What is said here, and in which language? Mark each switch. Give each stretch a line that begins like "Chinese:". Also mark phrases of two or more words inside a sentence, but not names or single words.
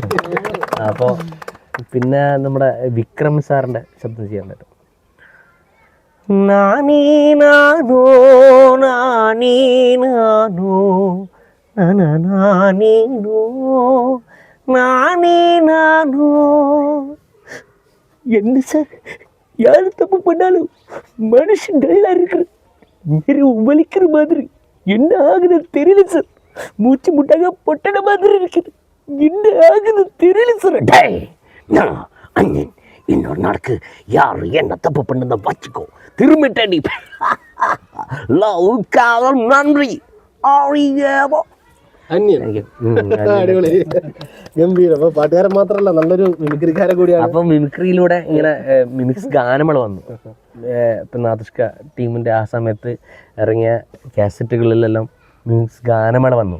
Malayalam: അപ്പോൾ പിന്നെ നമ്മുടെ വിക്രം സാറിൻ്റെ ശബ്ദം ചെയ്യാൻ പറ്റും. നാനീ നാനോ നാനീ നാനോ നാനീനോ നാനീ നാനോ.
Tamil: என்ன சார், யார் தப்பு பண்ணாலும் மனுஷன் டல்லா இருக்கிற நேரம் வலிக்கிற மாதிரி என்ன ஆகுது தெரியல சார். மூச்சு முட்டாக பொட்டன மாதிரி இருக்குது. என்ன ஆகுது தெரியல சார். நான் அண்ணன் இன்னொரு நாளுக்கு யார் என்ன தப்பு பண்ணுத வச்சுக்கோ திரும்பிட்டடி. லவ் காதல் நன்றி.
Malayalam: അടിപൊളി, ഗംഭീരം. അപ്പോൾ പാട്ടുകാരൻ മാത്രമല്ല, നല്ലൊരു മിമിക്രിക്കാരൻ കൂടിയാണ്. അപ്പം മിമിക്രിയിലൂടെ ഇങ്ങനെ മിമിക്സ് ഗാനമേള വന്നു. ഇപ്പം നാദിഷ്ക ടീമിൻ്റെ ആ സമയത്ത് ഇറങ്ങിയ കാസറ്റുകളിലെല്ലാം മിമിക്സ് ഗാനമേള വന്നു.